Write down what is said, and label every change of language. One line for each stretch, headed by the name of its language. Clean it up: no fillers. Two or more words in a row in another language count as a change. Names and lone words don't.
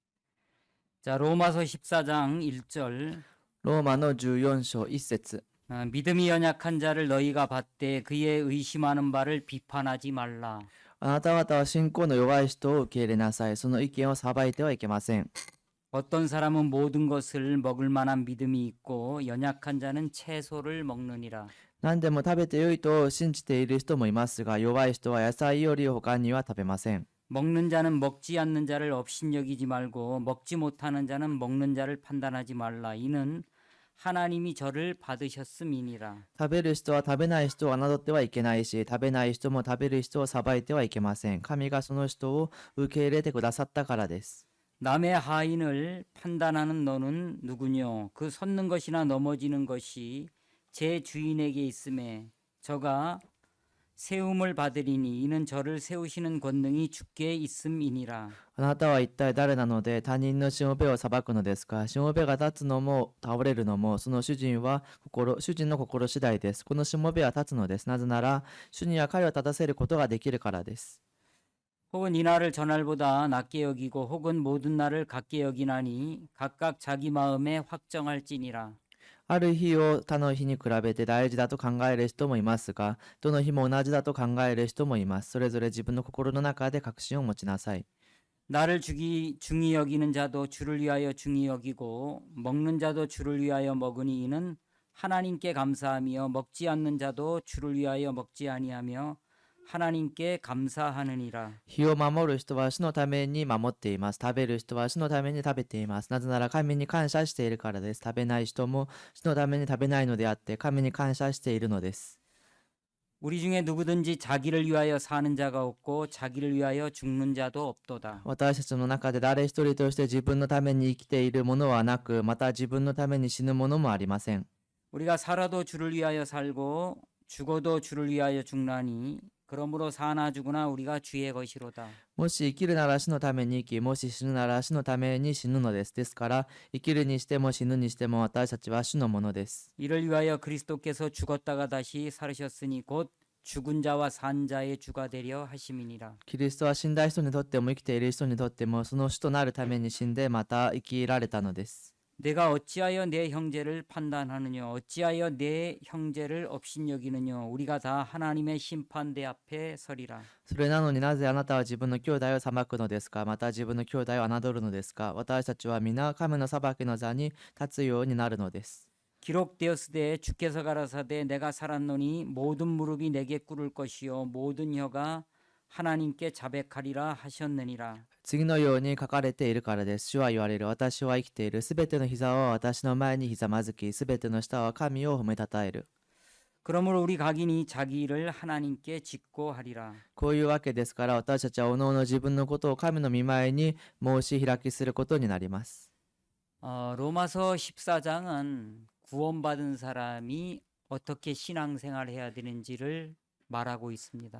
Korean: 자, 로마서 14장 1절.
Japanese: ローマの14章1節。
Korean: 믿음이 연약한 자를 너희가 받되 그의 의심하는 바를 비판하지 말라.
Japanese: あなた方は信仰の弱い人を受け入れなさい。その意見を裁いてはいけません。
Korean: 어떤 사람은 모든 것을 먹을 만한 믿음이 있고 연약한 자는 채소를 먹느니라.
Japanese: 何でも食べてよいと信じている人もいますが、弱い人は野菜より他には食べません。
Korean: 먹는 자는 먹지 않는 자를 업신여기지 말고 먹지 못하는 자는 먹는 자를 판단하지 말라. 이는 하나님이 저를 받으셨음이니라.
Japanese: 食べる人は食べない人を侮ってはいけないし、食べない人も食べる人を裁いてはいけません。神がその人を受け入れてくださったからです。
Korean: 남의 하인을 판단하는 너는 누구뇨? 그 섰는 것이나 넘어지는 것이 제 주인에게 있음에 저가 세움을 받으리니 이는 저를 세우시는 권능이 주께 있음이니라.
Japanese: あなたは一体誰なので他人のしもべを裁くのですか。しもべが立つのも倒れるのもその主人の心次第です。このしもべは立つのです。なぜなら主には彼を立たせることができるからです。
Korean: 혹은 이 날을 저날보다 낮게 여기고 혹은 모든 날을 같게 여기나니 각각 자기 마음에 확정할지니라.
Japanese: ある日を他の日に比べて大事だと考える人もいますが、どの日も同じだと考える人もいます。それぞれ自分の心の中で確信を持ちなさい。
Korean: 나를 중히 여기는 자도 주를 위하여 중히 여기고 먹는 자도 주를 위하여 먹으니 이는 하나님께 감사하며 먹지 않는 자도 주를 위하여 먹지 아니하며 하나님께 감사하느니라.
Japanese: 日を守る人は主のために守っています。食べる人は主のために食べています。なぜなら神に感謝しているからです。食べない人も主のために食べないのであって神に感謝しているのです。
Korean: 우리 중에 누구든지 자기를 위하여 사는 자가 없고 자기를 위하여 죽는 자도 없도다.
Japanese: 私たちの中で誰一人として自分のために生きているものはなく、また自分のために死ぬものもありません。
Korean: 우리가 살아도 주를 위하여 살고 죽어도 주를 위하여 죽나니 그러므로 사나 죽으나 우리가 주의 것이로다.
Japanese: もし生きるなら死のために生き、もし死ぬなら死のために死ぬのです。ですから、生きるにしても死ぬにしても私たちは主のものです。
Korean: 이를 위하여 그리스도께서 죽었다가 다시 살으셨으니 곧 죽은 자와 산 자의 주가 되려 하심이니라.
Japanese: キリストは死んだ人にとっても生きている人にとってもその主となるために死んでまた生きられたのです。
Korean: 내가 어찌하여 내 형제를 판단하느냐 어찌하여 내 형제를 업신여기느냐 우리가 다 하나님의 심판대 앞에 서리라.
Japanese: それなのになぜあなたは自分の兄弟を裁くのですか。また自分の兄弟を侮るのですか。私たちは皆神の裁きの座に立つようになるのです。
Korean: 기록되었으되 주께서 가라사대 내가 살았노니 모든 무릎이 내게 꿇을 것이요 모든 혀가 하나님께 자백하리라 하셨느니라.
Japanese: 次のように書かれているからです。主は言われる。私は生きている。すべての膝は私の前にひざまずき、すべての舌は神を褒めたたえる。
Korean: 그러므로 우리 각인이 자기 일을 하나님께 짓고 하리라.
Japanese: こういうわけですから私たちはおのおの自分のことを神の御前に申し開きすることになります。
Korean: 로마서 14장은 구원받은 사람이 어떻게 신앙생활을 해야 되는지를 말하고 있습니다.